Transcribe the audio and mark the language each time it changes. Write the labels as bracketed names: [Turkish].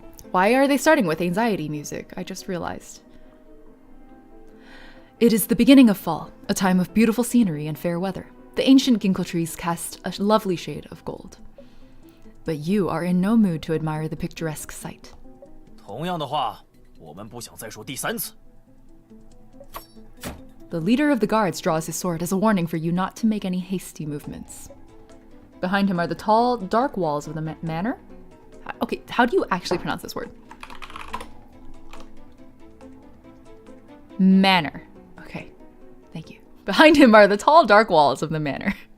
[English] Why are they starting with anxiety music? I just realized. It is the beginning of fall, a time of beautiful scenery and fair weather. The ancient ginkgo trees cast a lovely shade of gold. But you are in no mood to admire the picturesque sight. [Chinese] 同样的话，我们不想再说第三次。 [English] The leader of the guards draws his sword as a warning for you not to make any hasty movements. Behind him are the tall, dark walls of the manor. Okay, how do you actually pronounce this word? Manor. Okay, thank you. Behind him are the tall, dark walls of the manor.